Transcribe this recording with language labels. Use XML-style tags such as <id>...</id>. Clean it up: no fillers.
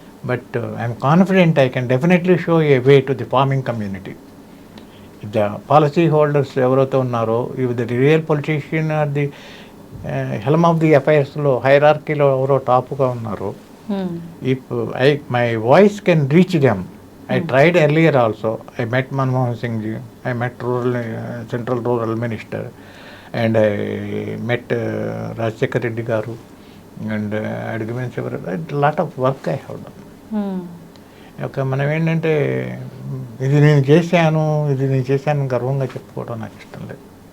<en>But I'm confident I can definitely show a way to the farming community. The policy holders</en> <te>ఎవరైతే ఉన్నారో, ఇవి</te> <en>the real politician are the helm of the అఫైర్స్లో హైరార్కీలో</en> <te>ఎవరో టాప్గా ఉన్నారో,</te> <en>If my voice can reach them. I tried earlier also. I met Manmohan Singh ji. I met Central Rural Minister, and I met Rajshekhar Reddy garu, and I had given several. A lot of work I have done.</en> <te>Okay, మనం ఏంటంటే ఇది నేను చేశాను గర్వంగా చెప్పుకోవడం నాకు ఇష్టం లేదు.</te>